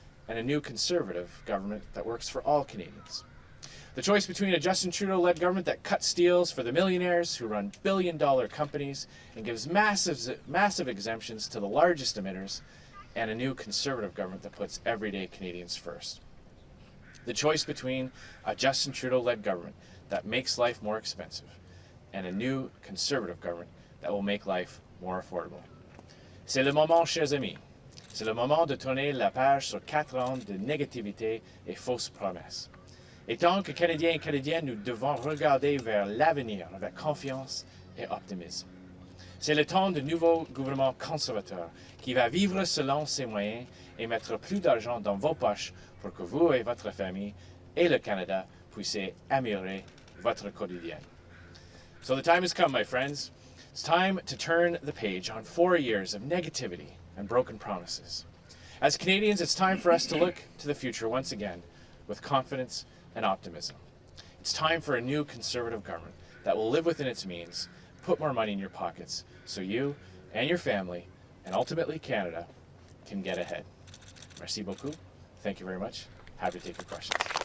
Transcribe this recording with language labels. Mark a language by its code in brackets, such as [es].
[en] and a new Conservative government that works for all Canadians. The choice between a Justin Trudeau-led government that cuts deals for the millionaires who run billion-dollar companies and gives massive exemptions to the largest emitters, and a new Conservative government that puts everyday Canadians first. The choice between a Justin Trudeau-led government that makes life more expensive and a new Conservative government that will make life more affordable. [fr] C'est le moment, chers amis. C'est le moment de tourner la page sur 4 ans de négativité et fausses promesses. Et tant que Canadiens et Canadiennes, nous devons regarder vers l'avenir avec confiance et optimisme. C'est le temps de nouveau gouvernement conservateur qui va vivre selon ses moyens et mettre plus d'argent dans vos poches pour que vous et votre famille et le Canada puissiez améliorer votre quotidien. [en] So the time has come, my friends. It's time to turn the page on 4 years of negativity and broken promises. As Canadians, it's time for us to look to the future once again with confidence and optimism. It's time for a new Conservative government that will live within its means, put more money in your pockets, so you and your family, and ultimately Canada, can get ahead. [fr] Merci beaucoup. [en] Thank you very much. Happy to take your questions.